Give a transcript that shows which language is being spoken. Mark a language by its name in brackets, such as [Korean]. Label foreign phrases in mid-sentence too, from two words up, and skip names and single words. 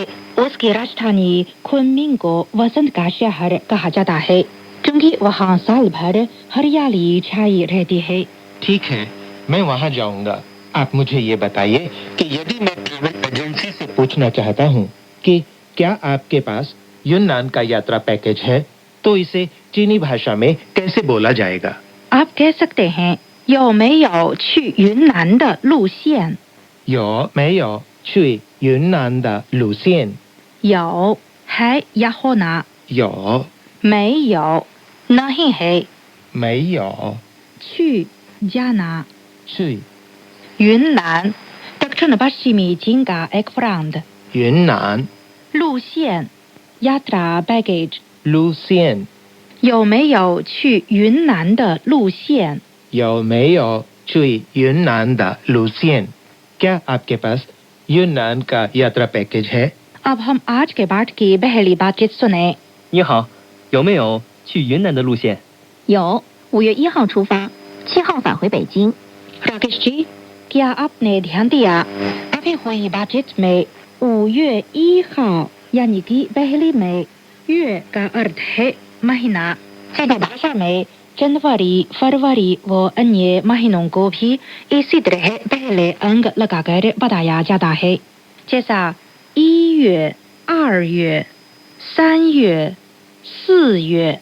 [Hindi] उसकी राजधानी कुनमिंग को वसंत का शहर कहा जाता है, क्योंकि वहाँ साल भर हरियाली छाई रहती है। ठीक है, मैं वहाँ जाऊंगा। आप मुझे ये बताइए कि यदि मैं [English] travel agency [Hindi] से पूछना चाहता हूँ कि क्या आपके पास यूनान का यात्रा पैकेज है, तो इसे चीनी भाषा में कैसे बोला जाएगा? आप कह सकते हैं [Chinese] 有没有去云南的路线？有没有去云南的路线？ [Hindi] 有 है या होना, [Chinese] 有 [Hindi] 没有 नहीं है, [Chinese] 没有 [Hindi] 去 जाना। [Chinese] 去 [Hindi] यूनान दक्षिण पश्चिमी चीन का एक प्रांत [Chinese] 云南 [Hindi] 路线 यात्रा पैकेज [Chinese] 路线有没有去云南的路线？有没有去云南的路线 [Hindi] क्या आपके पास यूनान का यात्रा पैकेज है? अब हम आज के पाठ की पहली बातचीत सुने। [Chinese] 你好，有没有去云南的路线？有，5月1号出发，7号返回北京。 [Hindi] राकेश जी, क्या आपने ध्यान दिया? अभी हुई बातचीत में [Chinese] 5 月1号 [Hindi] यानी कि पहली में 月 का अर्थ है महीना। सीधी भाषा में जनवरी, फरवरी व अन्य महीनों को भी इसी तरह पहले अंक लगाकर बताया जाता है, जैसा [Chinese] 1 月、2月、3月、4月。